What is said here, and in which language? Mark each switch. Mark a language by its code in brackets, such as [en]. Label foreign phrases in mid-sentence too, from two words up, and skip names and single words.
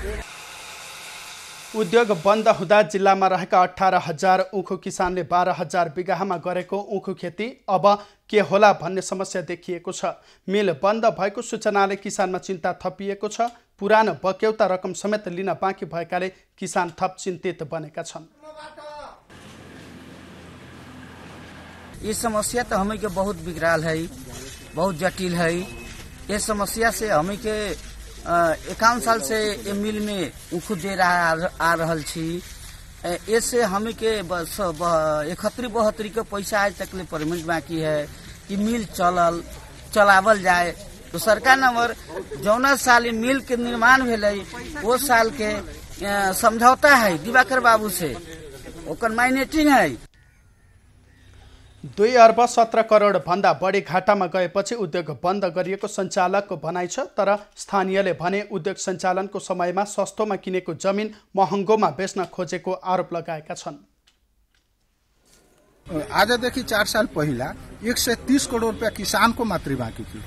[ne] उद्योग बन्द हुँदा जिल्लामा रहेका 18,000 उखु किसानले 12,000 बिगाहामा गरेको उखु खेती अब के होला भन्ने समस्या देखिएको छ। मिल बन्द भएको सूचनाले किसानमा चिन्ता थपिएको छ। पुरानो बक्यौता रकम समेत लिन बाँकी भएकाले किसान थप चिन्तित बनेका छन्। [mai] ये समस्या तो हमें के बहुत बिगड़ाल है, बहुत जटिल है। ये समस्या से हमें के 51 साल से ये मिल में उखु दे आ रहल छी। इससे हमें के 71-72 के पैसा आज तक ले पेमेंट बाकी है कि मिल चलावल जाए। तो सरकार नंबर जौना साल मिल के निर्माण भेलै वो साल के समझौता है दिवाकर बाबू से, ओकर माइनेटिंग है। [ne] 2 अर्ब 17 करोड भन्दा बढी घाटामा गएपछि उद्योग बन्द गरिएको सञ्चालकको भनाइ छ। तर स्थानीयले भने उद्योग सञ्चालनको समयमा सस्तोमा किनेको जमिन महँगोमा बेच्न खोजेको आरोप लगाएका छन्। आजदेखि 4 साल पहिला 130 करोड रुपियाँ किसानको मात्रै बाँकी थियो।